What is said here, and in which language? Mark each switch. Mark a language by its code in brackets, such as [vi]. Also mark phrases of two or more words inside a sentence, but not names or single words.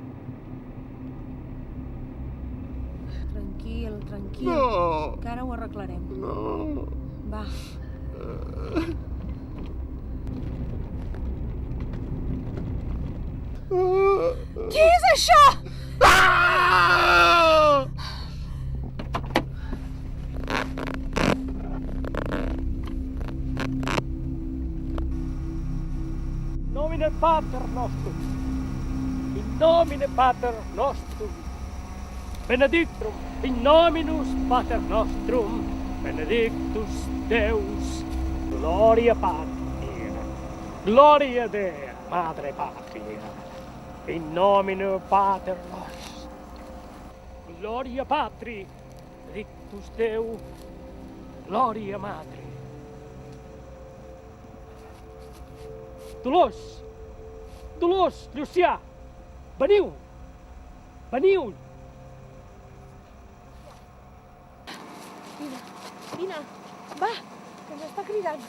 [ca] Tranquil, tranquil. No. Que ara ho arreglarem. No. Va. Què és això? Ah! [la] Nomine Pater nostrum, in nomine Pater nostrum, benedictum, in nominus Pater nostrum, benedictus Deus, gloria Patria, gloria Dea, [es] Madre Patria, [la] in nomine Pater nostrum, gloria Patri, benedictus Deus, gloria Madre. [ca] Dolors, Llucià, veniu! Vine, va, que ens està cridant.